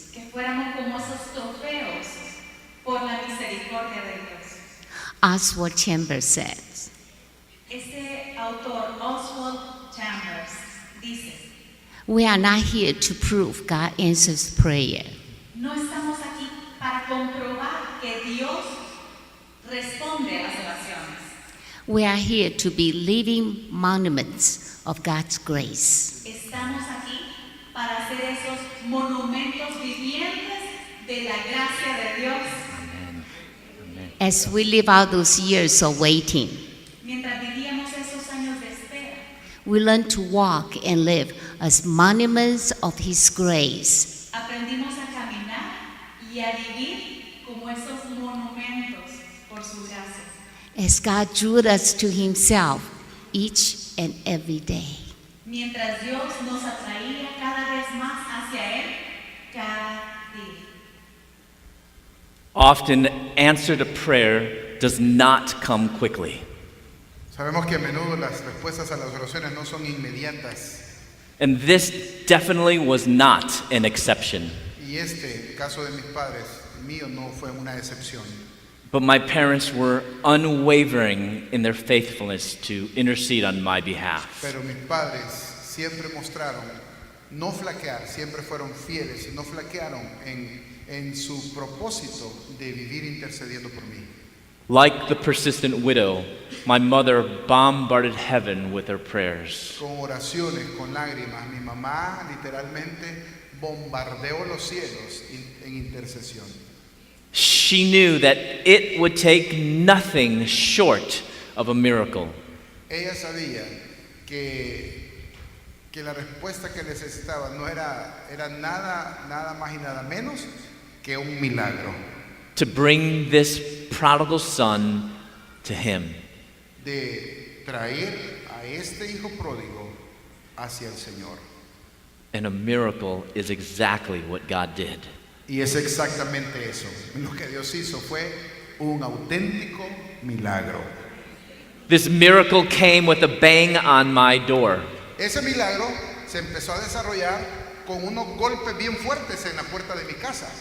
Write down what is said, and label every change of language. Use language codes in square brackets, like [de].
[es] que fuéramos como esos trofeos por la misericordia de Dios. [en] Oswald Chambers says, [es] Este autor, Oswald Chambers, dice: [en] we are not here to prove God answers prayer. [es] no estamos aquí para comprobar que Dios responde a las oraciones. [en] We are here to be living monuments of God's grace. [es] Estamos aquí para hacer esos monumentos vivientes de la gracia de Dios. [en] As we live out those years of waiting, [es] Mientras vivíamos esos años de espera, [en] we learn to walk and live as monuments of His grace. [es] aprendimos a caminar y a vivir como esos monumentos por su gracia. [en] As God drew us to Himself each and every day. [es] Mientras Dios nos atraía cada vez más hacia Él, cada día. [en] Often, answer to prayer does not come quickly. [es] Sabemos que a menudo las respuestas a las oraciones no son inmediatas. [en] And this definitely was not an exception. [es] Y este caso de mis padres, mío, no fue una excepción. [en] But my parents were unwavering in their faithfulness to intercede on my behalf. [es] Pero mis padres siempre mostraron no flaquear, siempre fueron fieles y no flaquearon en su propósito de vivir intercediendo por mí. [en] Like the persistent widow, my mother bombarded heaven with her prayers. [es] Con oraciones, con lágrimas, mi mamá literalmente bombardeó los cielos en intercesión. [en] She knew that it would take nothing short of a miracle [es] Ella sabía que la respuesta que necesitaba no era nada más y nada menos que un milagro [en] to bring this prodigal son to him. [es] de traer a este hijo pródigo hacia el Señor. [en] And a miracle is exactly what God did. [es] Y es exactamente eso. Lo que Dios hizo fue un auténtico milagro. [en] This miracle came with a bang on my door. [es] Ese milagro se empezó a desarrollar con unos golpes bien fuertes en la puerta de mi casa.